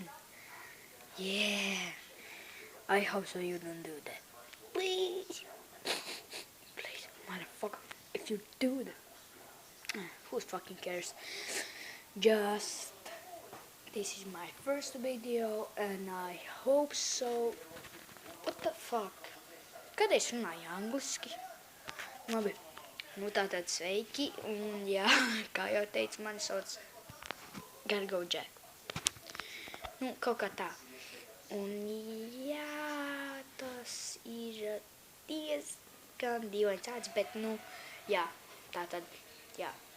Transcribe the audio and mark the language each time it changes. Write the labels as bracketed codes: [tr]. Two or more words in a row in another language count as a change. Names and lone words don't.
[en] Yeah, I hope so you don't do that. Please, please, motherfucker, if you do that, who fucking cares? Just this is my first video and I hope so. What the fuck? [lv] Kad es runāju angliski? Labi, nu tātad sveiki, un jā, kā jau teicu, mani sauc Gargo Jack. Nu, kaut kā tā. Un jā, tas ir diezgan dīvains tāds, bet nu, jā, tātad, jā.